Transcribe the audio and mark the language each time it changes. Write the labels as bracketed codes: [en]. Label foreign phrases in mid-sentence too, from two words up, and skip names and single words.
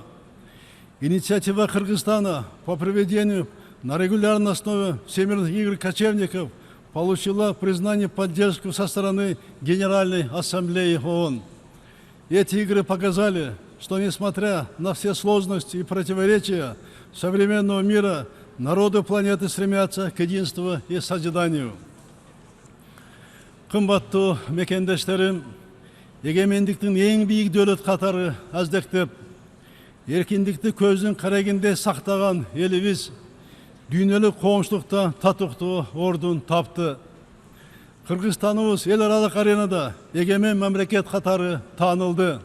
[ru] Инициатива Кыргызстана по проведению на регулярной основе Всемирных игр кочевников получила признание и поддержку со стороны Генеральной Ассамблеи ООН. Эти игры показали, что несмотря на все сложности и противоречия современного мира, народы планеты стремятся к единству и созиданию. [ky] Кымбаттуу мекендештерим, эгемендиктин эң бийик дөөлөт катары аздектеп, эркиндикти көздүн карегинде сактаган элибиз дүйнөлүк коомчулукта татыктуу ордун тапты. Кыргызстаныбыз эл аралык аренада эгемен мамлекет катары таанылды.